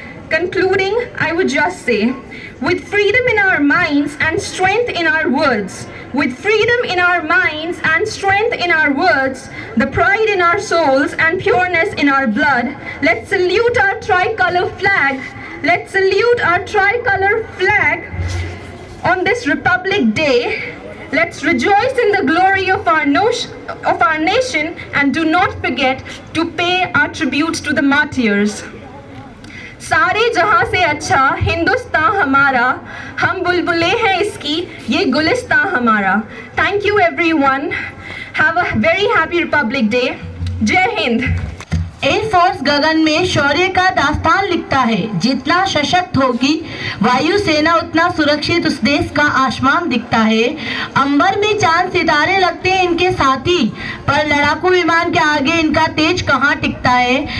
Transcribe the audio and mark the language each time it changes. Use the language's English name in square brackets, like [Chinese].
[English] Concluding, I would just say, with freedom in our minds and strength in our words, with freedom in our minds and strength in our words, the pride in our souls and pureness in our blood, let's salute our tricolor flag. Let's salute our tricolor flag on this Republic Day. Let's rejoice in the glory of our nation and do not forget to pay our tributes to the martyrs. [Hindi] सारे जहां से अच्छा हिंदुस्तान हमारा, हम बुलबुले हैं इसकी, ये गुलिस्तान हमारा. [English] Thank you everyone. Have a very happy Republic Day. [Hindi] जय हिंद. एयरफोर्स गगन में शौर्य का दास्तान लिखता है. जितना सशक्त होगी वायुसेना उतना सुरक्षित उस देश का आसमान दिखता है. अंबर में चांद सितारे लगते हैं इनके साथी, पर लड़ाकू विमान के आगे इनका तेज कहाँ टिकता है.